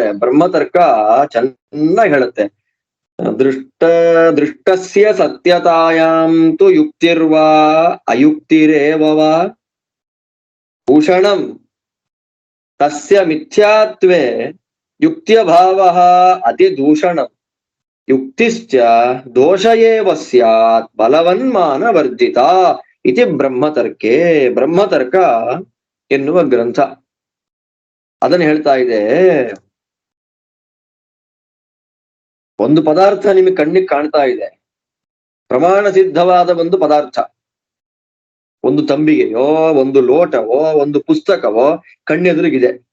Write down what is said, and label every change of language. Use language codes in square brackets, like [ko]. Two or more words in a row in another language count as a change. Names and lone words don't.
[kn] ಬ್ರಹ್ಮತರ್ಕ ಚೆನ್ನಾಗಿ ಹೇಳುತ್ತೆ. [sa] ದೃಷ್ಟಸ್ಯ ಸತ್ಯತಾಯಾಂತು ಯುಕ್ತಿರ್ವಾ ಅಯುಕ್ತಿರೇವವಾ ಭೂಷಣಂ ತಸ್ಯ ಮಿಥ್ಯಾತ್ವೇ ಯುಕ್ತಿಯ ಭಾವಃ ಅತಿ ದೂಷಣಂ ಯುಕ್ತಿಶ್ಚ ದೋಷ ಏವ ಸ್ಯಾತ್ ಬಲವನ್ಮಾನ ವರ್ಜಿತ ಇತಿ ಬ್ರಹ್ಮತರ್ಕೆ. [kn] ಬ್ರಹ್ಮತರ್ಕ ಎನ್ನುವ ಗ್ರಂಥ ಅದನ್ನು ಹೇಳ್ತಾ ಇದೆ. ಒಂದು ಪದಾರ್ಥ ನಿಮಗೆ ಕಣ್ಣಿಗೆ ಕಾಣ್ತಾ ಇದೆ, ಪ್ರಮಾಣ ಸಿದ್ಧವಾದ ಒಂದು ಪದಾರ್ಥ, ಒಂದು ತಂಬಿಗೆಯೋ, ಒಂದು ಲೋಟವೋ, ಒಂದು ಪುಸ್ತಕವೋ ಕಣ್ಣೆದುರಿಗಿದೆ.